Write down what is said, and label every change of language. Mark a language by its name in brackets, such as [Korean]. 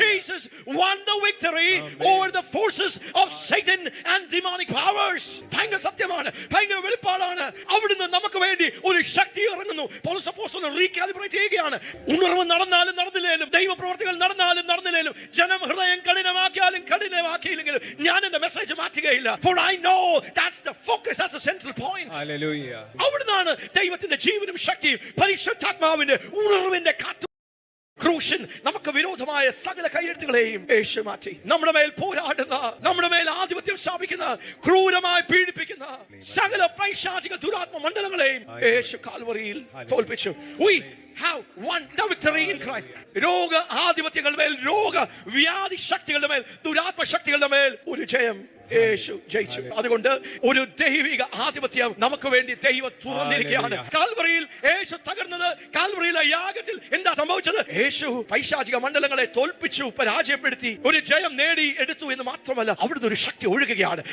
[English] Jesus won the victory over the forces of Satan and demonic powers. [Malayalam] ഭയങ്കര സത്യമാണ്, ഭയങ്കര വെളിപ്പാടാണ്. അവിടുന്ന് നമുക്ക് വേണ്ടി ഒരു ശക്തി ഇറങ്ങുന്നു. പൗലോസ് അപ്പോസ്തലൻ റീകാലിബ്രേറ്റ് ചെയ്യുകയാണ്. ഉണർവ് നടന്നാലും നടന്നില്ലേലും, ദൈവപ്രവർത്തികൾ നടന്നാലും നടന്നില്ലേലും, ജനം ഹൃദയം കഠിനമാക്കിയാലും കഠിനമാക്കിയില്ലെങ്കിലും ഞാൻ എന്റെ message മാറ്റുകയില്ല. [English] For I know that's the focus, that's the central point. Hallelujah. [Malayalam] അവിടുന്നാണ് ദൈവത്തിന്റെ ജീവനും ശക്തിയും പരിശുദ്ധാത്മാവിന്റെ ഉണർവിന്റെ കാറ്റ്. ക്രൂശൻ നമുക്ക് വിരോധമായ സകല കയ്യെഴുത്തുകളെയും യേശു മാറ്റി. നമ്മുടെ മേൽ പോരാടുന്ന, നമ്മുടെ മേൽ ആധിപത്യം സ്ഥാപിക്കുന്ന, ക്രൂരമായി പീഡിപ്പിക്കുന്ന സകല പൈശാചിക ദുരാത്മ മണ്ഡലങ്ങളെയും യേശു കാൽവറിയിൽ തോൽപ്പിച്ചു. [English] We have won the victory in Christ. [Malayalam] രോഗ ആധിപത്യങ്ങളുടെ മേൽ, രോഗ വ്യാധി ശക്തികളുടെ മേൽ, ദുരാത്മ ശക്തികളുടെ മേൽ ഒരു ജയം യേശു ജയിച്ചു. അതുകൊണ്ട് ഒരു ദൈവിക ആധിപത്യം നമുക്ക് വേണ്ടി ദൈവം തുറന്നിരിക്കുകയാണ്. കാൽവറിയിൽ യേശു തകർന്നത്, കാൽവറിയിലെ യാഗത്തിൽ എന്താ സംഭവിച്ചത്? യേശു പൈശാചിക മണ്ഡലങ്ങളെ തോൽപ്പിച്ചു, പരാജയപ്പെടുത്തി, ഒരു ജയം നേടി എടുത്തു എന്ന് മാത്രമല്ല, അവിടുന്ന് ഒരു ശക്തി ഒഴുകുകയാണ്.